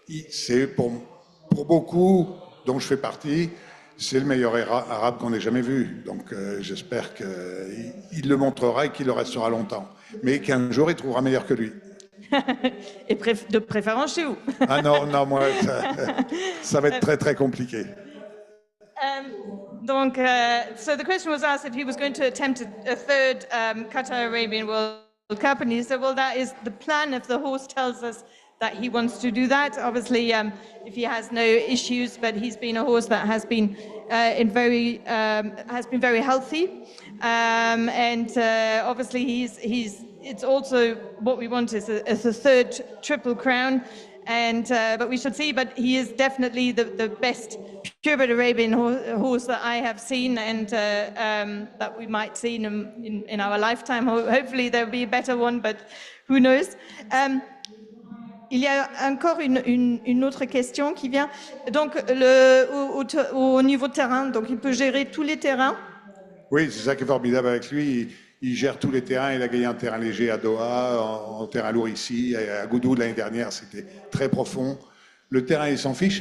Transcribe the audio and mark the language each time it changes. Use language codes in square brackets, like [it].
[fr] C'est pour beaucoup, dont je fais partie, c'est le meilleur arabe qu'on ait jamais vu. Donc j'espère qu'il le montrera et qu'il le restera longtemps. Mais qu'un jour, il trouvera meilleur que lui. Et de préférence chez vous. Ah non, moi, ça va être très, très compliqué. Donc, [en] so the question was asked if he was going to attempt a third Qatar Arabian World Cup, and he said, well, that is the plan if the horse tells us that he wants to do that. Obviously, if he has no issues, but he's been a horse that has been very healthy, and obviously it's also what we want is a third Triple Crown, and but we should see. But he is definitely the best purebred Arabian horse that I have seen, and that we might see in our lifetime. Hopefully there'll be a better one, but who knows. [fr] Il y a encore une autre question qui vient. Donc, au niveau terrain, donc il peut gérer tous les terrains. Oui, c'est ça qui est formidable avec lui. Il gère tous les terrains. Il a gagné un terrain léger à Doha, en terrain lourd ici. À Goudoud l'année dernière, c'était très profond. Le terrain, il s'en fiche.